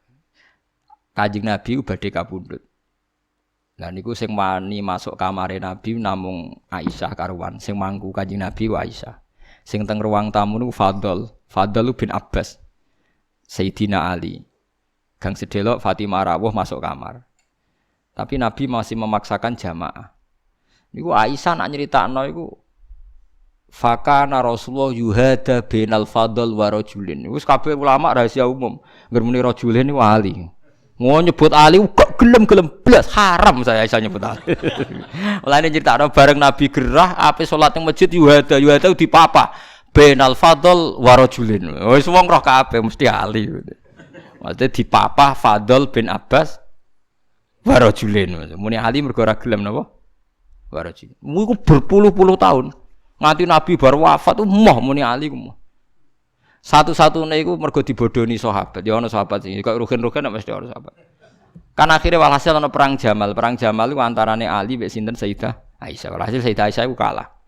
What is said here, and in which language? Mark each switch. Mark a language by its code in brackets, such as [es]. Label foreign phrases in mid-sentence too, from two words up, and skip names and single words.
[jv] Kanjeng Nabi badhe kapundhut. Lah niku sing wani masuk kamare Nabi namung Aisyah karuan, sing mangku Kanjeng Nabi wa Aisyah. Sing teng ruang tamu niku Fadl bin Abbas. Sayyidina Ali. Gang sedelok Fatimah rawuh masuk kamar. [id] Tapi Nabi masih memaksakan jamaah. [jv] Niku Aisyah nak nyeritakno iku [ar] fakana Rasulullah yuhada bainal fadl wa rajulin. [jv] Wis kabeh ulama rahasia umum. Ngger muni rajulin niku Ali. Mau nyebut Ali kok gelem-gelem blas haram saya Aisyah nyebut Ali. Mulane nyeritakno bareng Nabi gerah ape salat ning masjid [ar] yuhada di papa bainal fadl wa rajulin. [jv] Wis wong roh kabeh mesti Ali. [id] Maksudnya di papa Fadl bin Abbas [ar] wa rajulin. [jv] Muni Ali mergo ora gelem napa? [ar] Wa rajulin. [jv] Iku [id] berpuluh-puluh tahun. [jv] Nganti Nabi baru wafat moh muni Ali ku moh. Satu-satune iku mergo dibodoni sahabat. Ya ana sahabat sing kok rugen-rugen nek mesti ana sahabat. [id] Kan akhirnya [jv] walhasil ana perang Jamal. Perang Jamal iku antarane Ali mek sinten Sayyidah Aisyah. Walhasil Sayyidah Aisyah iku kalah.